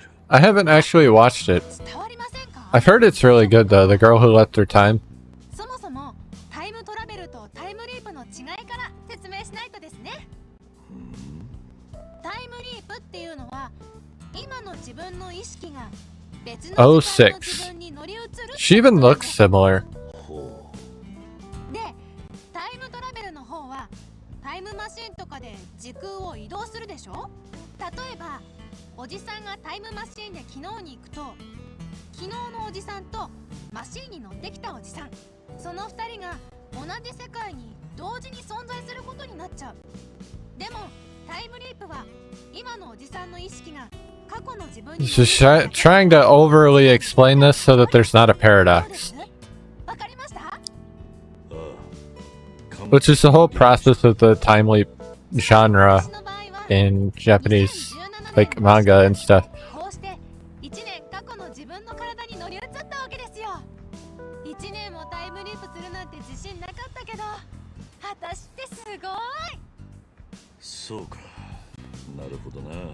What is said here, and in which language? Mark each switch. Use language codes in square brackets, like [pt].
[en] I haven't actually watched it. [ja] 伝わりませんか？ [en] I've heard it's really good though, The Girl Who Left Her Time. [ja] そもそもタイムトラベルとタイムリープの違いから説明しないとですね。タイムリープっていうのは今の自分の意識が別の時間の自分に乗り移る。 [en] She even looks similar. [ja] ほで、タイムトラベルの方はタイムマシンとかで時空を移動するでしょ。例えばおじさんがタイムマシンで昨日に行くと、昨日のおじさんとマシンに乗ってきたおじさん、その2人が同じ世界に同時に存在することになっちゃう。でもタイムリープは今のおじさんの意識が過去の自分に [en] Just trying to overly explain this so that there's not a paradox, [ja] わかりました？う。ああ。 [en] which is the whole process of the time leap genre [ja] 私の場合は [en] in Japanese, [ja] 2017 [en] like manga and stuff. [ja] こうして1年過去の自分の体に乗り移ったわけですよ。 1年もタイムリープするなんて自信なかったけど、私ってすごい。そうか。なるほどな。